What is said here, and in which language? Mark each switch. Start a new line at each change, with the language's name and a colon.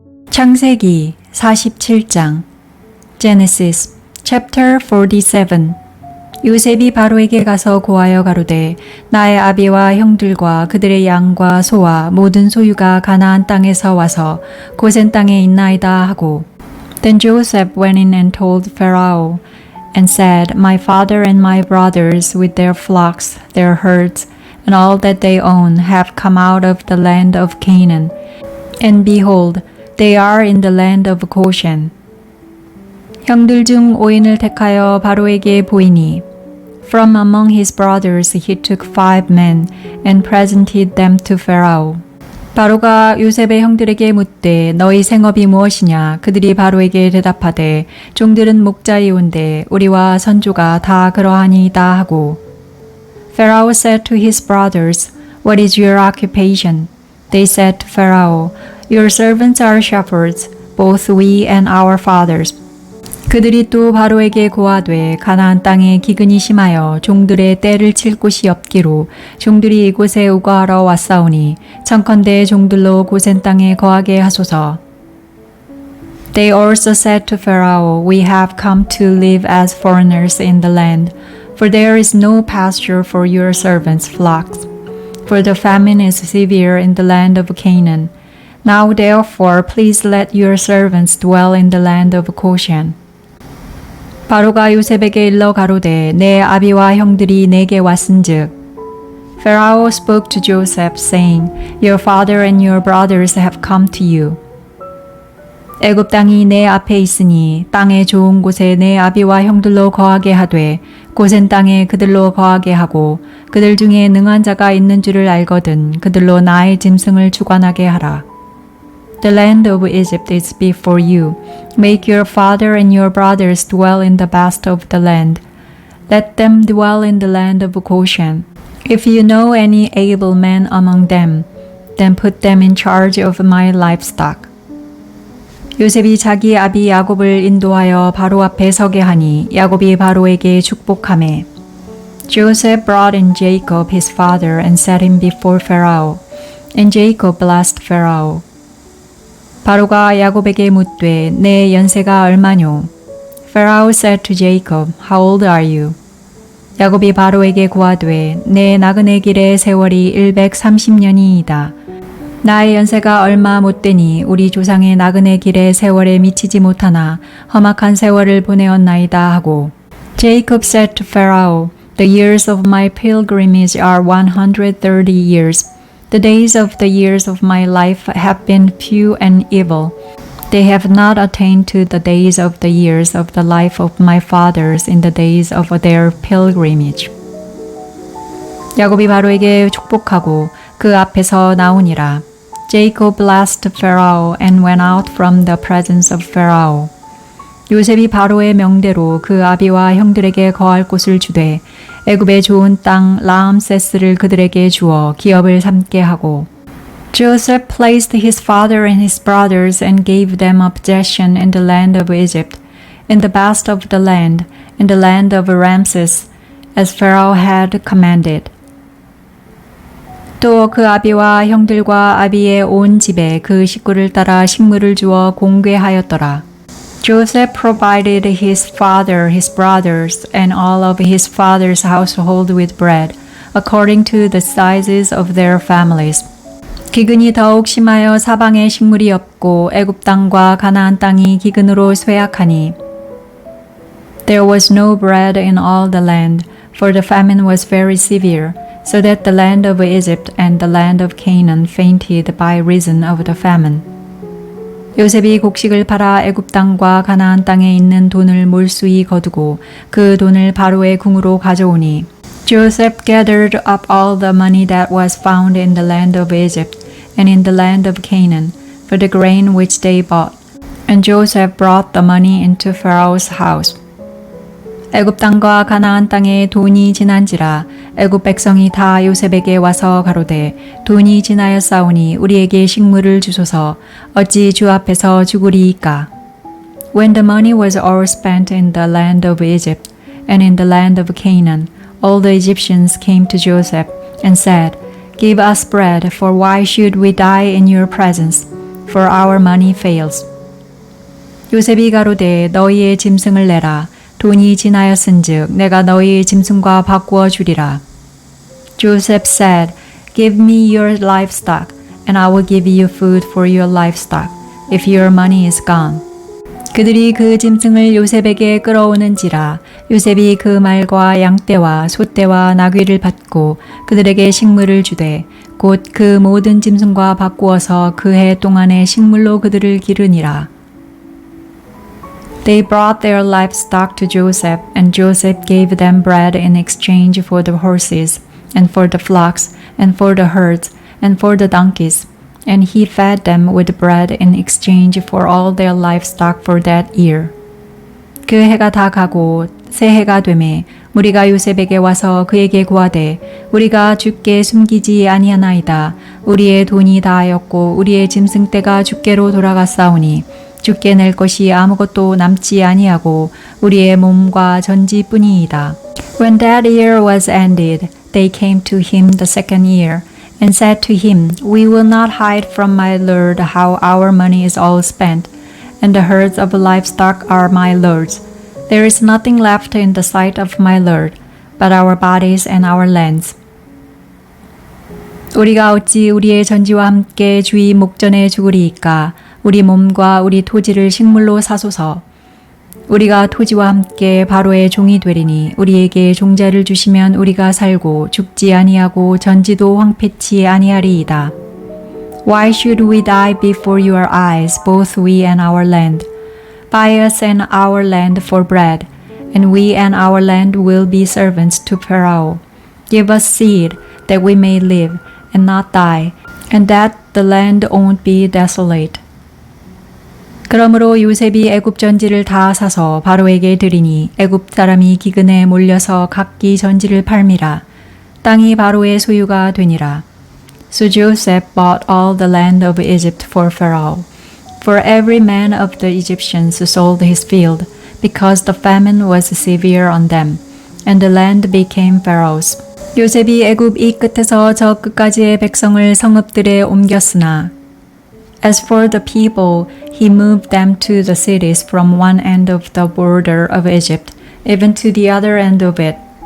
Korean: 창세기 47장
English: Genesis chapter 47
Korean: 요셉이 바로에게 가서 고하여 가로되 나의 아비와 형들과 그들의 양과 소와 모든 소유가 가나안 땅에서 와서 고센 땅에 있나이다 하고
English: Then Joseph went in and told Pharaoh and said, My father and my brothers with their flocks, their herds, and all that they own have come out of the land of Canaan. And behold, they are in the land of Goshen.
Korean: 형들 중 5인을 택하여 바로에게 보이니
English: From among his brothers he took 5 men and presented them to Pharaoh.
Korean: 바로가 요셉의 형들에게 묻되 너희 생업이 무엇이냐? 그들이 바로에게 대답하되 종들은 목자이온데 우리와 선조가 다 그러하니이다 하고
English: Pharaoh said to his brothers, What is your occupation? They said to Pharaoh, Your servants are shepherds, both we and our fathers.
Korean: 그들이 또 바로에게 고하되 가나안 땅에 기근이 심하여 종들의 떼를 칠 곳이 없기로 종들이 이곳에 우거하러 왔사오니 청컨대 종들로 고센 땅에 거하게 하소서.
English: They also said to Pharaoh, We have come to live as foreigners in the land, for there is no pasture for your servants' flocks. For the famine is severe in the land of Canaan. Now therefore please let your servants dwell in the land of Goshen.
Korean: 바로가 요셉에게 일러 가로되 내 아비와 형들이 내게 왔은즉
English: Pharaoh spoke to Joseph saying, Your father and your brothers have come to you.
Korean: 애굽 땅이 내 앞에 있으니 땅의 좋은 곳에 내 아비와 형들로 거하게 하되 고센 땅에 그들로 거하게 하고 그들 중에 능한 자가 있는 줄을 알거든 그들로 나의 짐승을 주관하게 하라.
English: The land of Egypt is before you. Make your father and your brothers dwell in the best of the land. Let them dwell in the land of Goshen. If you know any able men among them, then put them in charge of my livestock.
Korean: 요셉이 자기 아비 야곱을 인도하여 바로 앞에 서게 하니 야곱이 바로에게 축복하매
English: Joseph brought in Jacob his father and set him before Pharaoh. And Jacob blessed Pharaoh.
Korean: 바로가 야곱에게 묻되 내 연세가 얼마뇨?
English: Pharaoh said to Jacob, How old are you?
Korean: 야곱이 바로에게 고하되 내 나그네 길의 세월이 130년이이다. 나의 연세가 얼마 못되니 우리 조상의 나그네 길의 세월에 미치지 못하나 험악한 세월을 보내었나이다 하고
English: Jacob said to Pharaoh, The years of my pilgrimage are 130 years. The days of the years of my life have been few and evil. They have not attained to the days of the years of the life of my fathers in the days of their pilgrimage.
Korean: 야곱이 바로에게 축복하고 그 앞에서 나오니라.
English: Jacob blessed Pharaoh and went out from the presence of Pharaoh.
Korean: 요셉이 바로의 명대로 그 아비와 형들에게 거할 곳을 주되 애굽의 좋은 땅 라암세스를 그들에게 주어 기업을 삼게 하고
English: Joseph placed his father and his brothers and gave them a possession in the land of Egypt, in the best of the land, in the land of Ramses, as Pharaoh had commanded.
Korean: 또 그 아비와 형들과 아비의 온 집에 그 식구를 따라 식물을 주어 공궤하였더라.
English: Joseph provided his father, his brothers, and all of his father's household with bread, according to the sizes of their families.
Korean: 기근이 더욱 심하여 사방에 식물이 없고 애굽 땅과 가나안 땅이 기근으로 쇠약하니
English: There was no bread in all the land, for the famine was very severe, so that the land of Egypt and the land of Canaan fainted by reason of the famine.
Korean: 요셉이 곡식을 팔아 애굽 땅과 가나안 땅에 있는 돈을 몰수히 거두고 그 돈을 바로의 궁으로 가져오니
English: Joseph gathered up all the money that was found in the land of Egypt and in the land of Canaan for the grain which they bought. And Joseph brought the money into Pharaoh's house.
Korean: 애굽 땅과 가나안 땅에 돈이 지난지라 애굽 백성이 다 요셉에게 와서 가로되 돈이 지나였사오니 우리에게 식물을 주소서 어찌 주 앞에서 죽으리이까.
English: When the money was all spent in the land of Egypt and in the land of Canaan, all the Egyptians came to Joseph and said, Give us bread, for why should we die in your presence? for our money fails.
Korean: 요셉이 가로되 너희의 짐승을 내라. 돈이 지나였은즉 내가 너희의 짐승과 바꾸어 주리라.
English: Joseph said, Give me your livestock, and I will give you food for your livestock, if your money is gone.
Korean: 그들이 그 짐승을 요셉에게 끌어오는지라 요셉이 그 말과 양떼와 소떼와 나귀를 받고 그들에게 식물을 주되 곧 그 모든 짐승과 바꾸어서 그 해 동안의 식물로 그들을 기르니라.
English: They brought their livestock to Joseph, and Joseph gave them bread in exchange for the horses, and for the flocks, and for the herds, and for the donkeys. And he fed them with bread in exchange for all their livestock for that year.
Korean: 그 해가 다 가고 새 해가 되매 무리가 요셉에게 와서 그에게 고하되 우리가 주께 숨기지 아니하나이다. 우리의 돈이 다하였고 우리의 짐승떼가 주께로 돌아갔사오니 주께 낼 것이 아무것도 남지 아니하고 우리의 몸과 전지뿐이이다.
English: When that year was ended, they came to him the second year, and said to him, We will not hide from my lord how our money is all spent, and the herds of livestock are my lord's. There is nothing left in the sight of my lord, but our bodies and our lands.
Korean: 우리가 어찌 우리의 전지와 함께 주의 목전에 죽으리이까? 우리 몸과 우리 토지를 식물로 사소서. 우리가 토지와 함께 바로의 종이 되리니 우리에게 종자를 주시면 우리가 살고 죽지 아니하고 전지도 황폐치 아니하리이다.
English: Why should we die before your eyes, both we and our land? Buy us and our land for bread, and we and our land will be servants to Pharaoh. Give us seed, that we may live and not die, and that the land won't be desolate.
Korean: 그러므로 요셉이 애굽 전지를 다 사서 바로에게 드리니 애굽 사람이 기근에 몰려서 각기 전지를 팔미라. 땅이 바로의 소유가 되니라.
English: So Joseph bought all the land of Egypt for Pharaoh. For every man of the Egyptians sold his field, because the famine was severe on them, and the land became Pharaoh's.
Korean: 요셉이 애굽 이 끝에서 저 끝까지의 백성을 성읍들에 옮겼으나
English: As for the people, he moved them to the cities from one end of the border of Egypt, even to the other end of it.